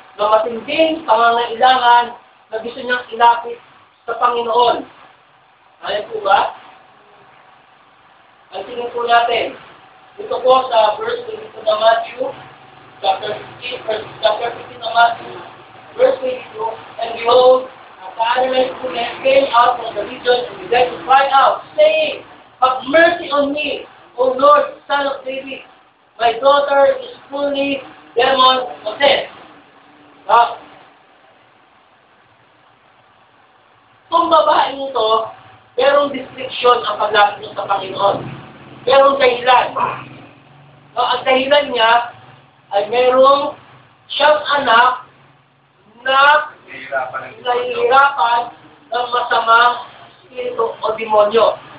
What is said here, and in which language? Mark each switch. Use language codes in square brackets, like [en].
[tl] Na matinding pangangailangan na gusto niyang ilapit sa Panginoon. Ayan po ba? Ang tingin po natin. Ito po sa verse 22 [en] ng Matthew, chapter 15 ng Matthew, verse 22, and behold, the animals who came out from the region and began to cry out, saying, have mercy on me, O Lord, Son of David. My daughter is fully demon-possessed. [tl] Kung babaeng ito, merong description ang paglapit niya sa Panginoon. Merong dahilan. Ang dahilan niya ay merong siyang anak na nahihirapan ng masamang espiritu o demonyo.